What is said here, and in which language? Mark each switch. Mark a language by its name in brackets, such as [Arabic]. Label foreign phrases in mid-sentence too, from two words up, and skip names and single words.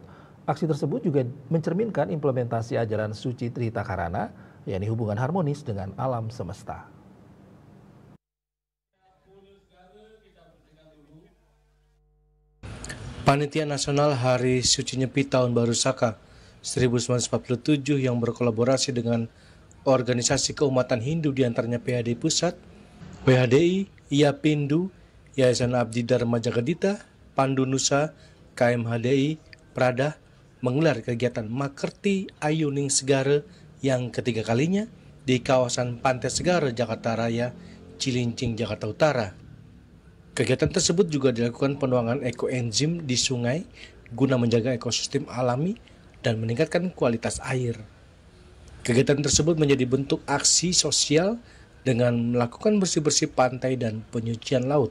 [Indonesian] Aksi tersebut juga mencerminkan implementasi ajaran suci Trita Karana, yakni hubungan harmonis dengan alam semesta. Panitia Nasional Hari Suci Nyepi Tahun Baru Saka 1947 yang berkolaborasi dengan organisasi keumatan Hindu diantaranya PHDI Pusat, PHDI, Yapindu, Yayasan Abdi Dharma Jagadita, Pandu Nusa, KMHDI, Prada menggelar kegiatan Mekerti Ayuning Segara yang ketiga kalinya di kawasan Pantai Segara, Jakarta Raya, Cilincing, Jakarta Utara. Kegiatan tersebut juga dilakukan penuangan ekoenzim di sungai guna menjaga ekosistem alami dan meningkatkan kualitas air. Kegiatan tersebut menjadi bentuk aksi sosial dengan melakukan bersih-bersih pantai dan penyucian laut.